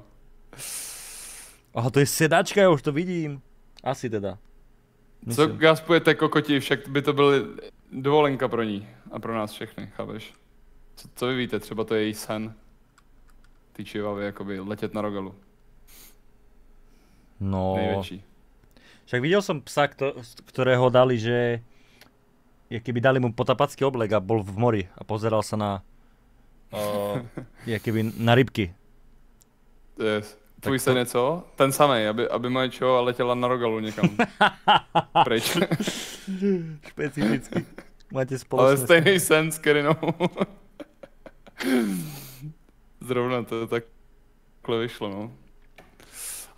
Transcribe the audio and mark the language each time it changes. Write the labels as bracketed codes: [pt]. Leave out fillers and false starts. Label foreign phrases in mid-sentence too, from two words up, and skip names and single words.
[cs] Aha, to je sedačka, já už to vidím. Asi teda. Myslím. Co gaspujete, kokoti, však by to byla dovolenka pro ní a pro nás všechny, chápeš? Co vy víte, třeba to je její sen. Ty čivavy, jakoby letět na rogalu. No. Největší. [sk] Však videl som psa, ktorého dali, že keby dali mu potapacký oblek a bol v mori a pozeral sa na keby na rybky. [en] Yes. [cs] Tvůj sen je co? Ten samej, aby moje čo letěla na rogalu někam. Pryč. [sk] Špecificky. Máte spoločné. [cs] Ale stejný sen s Kerinou. Zrovna to takhle vyšlo, no.